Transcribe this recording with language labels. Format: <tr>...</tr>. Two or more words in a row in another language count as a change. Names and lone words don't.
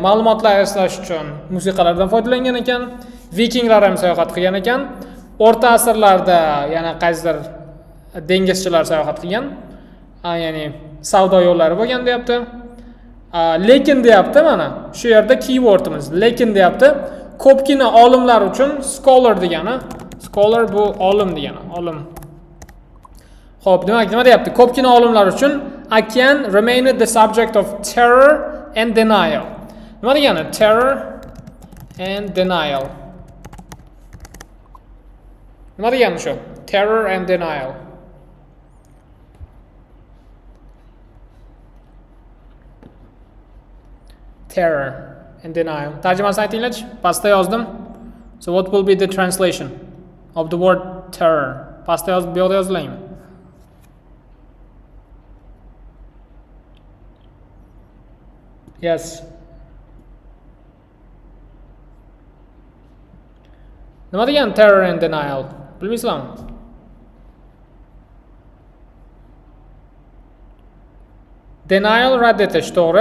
<uz>Ma'lumotlar izlash uchun musiqalardan foydalangan ekan, vikinglar ham sayohat qilgan ekan, o'rta asrlarda yana qaysidir dengizchilar sayohat qilgan, ya'ni savdo yo'llari bo'lgan deyapti. Lekin deyapti, mana shu yerda keywordimiz lekin deyapti. Ko'pgina olimlar uchun scholar degani, scholar bu olim degani, olim. Xo'p, demak nima deyapti? Ko'pgina olimlar uchun okean</uz> <en>remained the subject of terror and denial.</en> <uz>Nima degani?</uz> <en>Terror and denial.</en> <uz>Nima degani shu?</uz> <en>Terror and denial. Terror and denial.</en> <uz>Tarjimasini aytinglarchi. Pastda yozdim.</uz> <en>So what will be the translation of the word terror?</en> <uz>Pastda yozib, bu yoqda yozilganmi?</uz> <en>Yes.</en> <uz>Nima degan</uz> <en>terror and denial?</en> <uz>Bilmaysizlarmi? Denial rad etish, to'g'ri.</uz>